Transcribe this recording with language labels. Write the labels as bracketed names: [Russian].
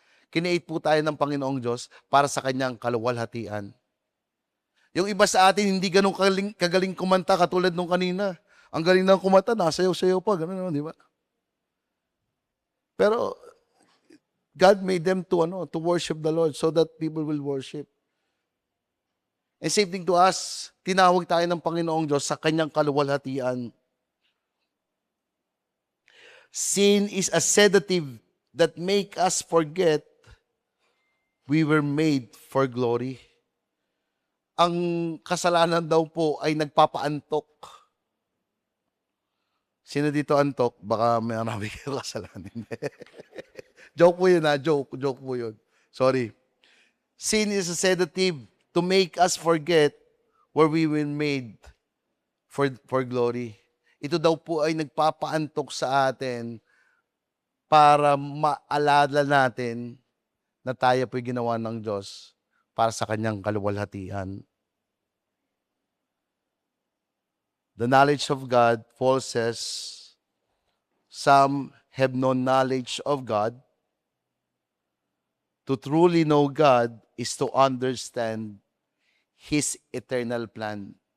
[Filipino] Kineate po tayo ng Panginoong Diyos para sa Kanyang kaluwalhatian. Yung iba sa atin, hindi ganun kagaling kumanta katulad nung kanina. Ang galing ng kumanta, nasayaw-sayaw pa, ganun naman, di ba? [English] Pero, God made them to worship the Lord so that people will worship. And same thing to us, [Filipino] tinawag tayo ng Panginoong Diyos sa Kanyang kaluwalhatian. [English] Sin is a sedative that make us forget we were made for glory. [Filipino] Ang kasalanan daw po ay nagpapaantok. Sino dito antok? Baka may marami kayo kasalanan. Joke po yun ha, joke po yun. Sorry. [English] Sin is a sedative to make us forget where we were made for glory. [Filipino] Ito daw po ay nagpapaantok sa atin para maalala natin na tayo po'y ginawa ng Diyos para sa kanyang kaluwalhatian. [English] The knowledge of God, Paul says, some have no knowledge of God. To truly know God is to understand His eternal plan.